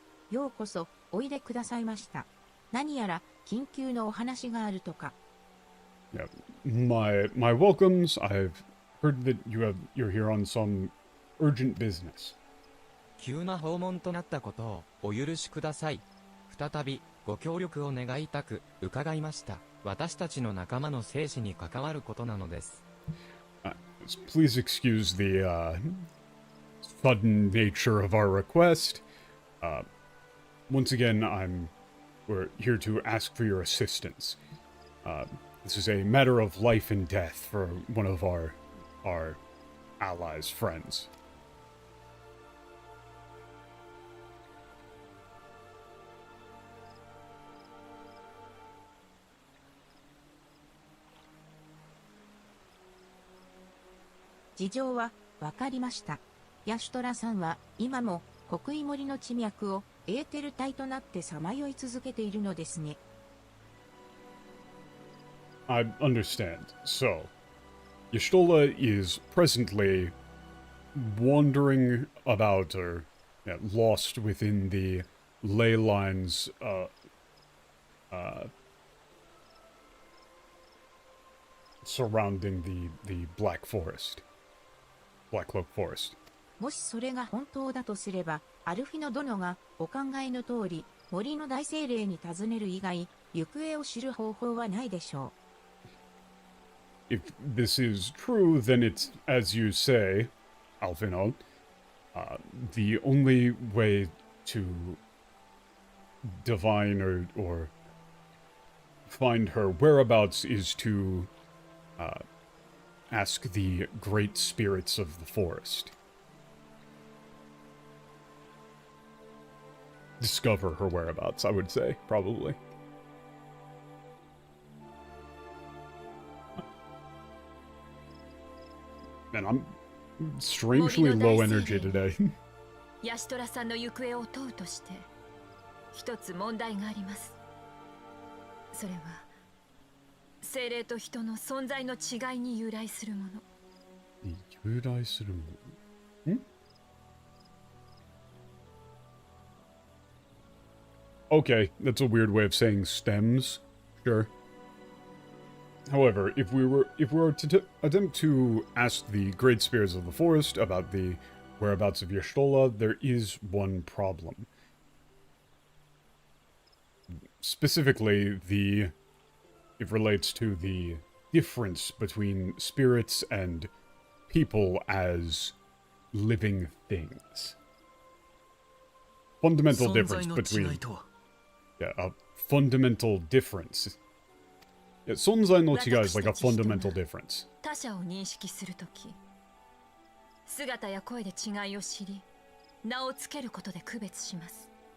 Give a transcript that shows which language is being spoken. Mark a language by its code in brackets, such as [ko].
[ja] ようこそおいでくださいました。何やら緊急のお話があるとか。 [en] Yeah, my welcomes. I've heard that you're here on some urgent business. [ja] 急な訪問となったことをお許しください。再びご協力を願いたく伺いました。私たちの仲間の生死に関わることなのです。 [en] Please excuse the sudden nature of our request. Once again, we're here to ask for your assistance. This is a matter of life and death for one of our allies, friends. [ja] 「事情はわかりました。ヤシュトラさんは今も刻印森の地脈をエーテル体となってさまよい続けているのですね。 [en] I understand. So, Y'shtola is presently wandering about or lost within the ley lines surrounding the Black Forest. Black Cloak Forest. [ja] もしそれが本当だとすれば、アルフィノ殿がお考えの通り、森の大精霊に尋ねる以外、行方を知る方法はないでしょう。 [en] If this is true, then it's, as you say, Alphinaud, the only way to divine or find her whereabouts is to ask the great spirits of the forest. Discover her whereabouts, I would say, probably. Man, I'm strangely low energy today. [ja] ヤシトラさんの行方を問うとして一つ問題があります。それは精霊と人の存在の違いに由来するもの。由来するもの。ん? [en] Okay, that's a weird way of saying stems. Sure. However, if we were to attempt to ask the great spirits of the forest about the whereabouts of Y'shtola, there is one problem. Specifically, it relates to the difference between spirits and people as living things. Fundamental difference between... Yeah, a fundamental difference. Yeah, [ja] 存在の違い [en] is like a fundamental difference. [ja] 他者を認識するとき、姿や声で違いを知り、名をつけることで区別します。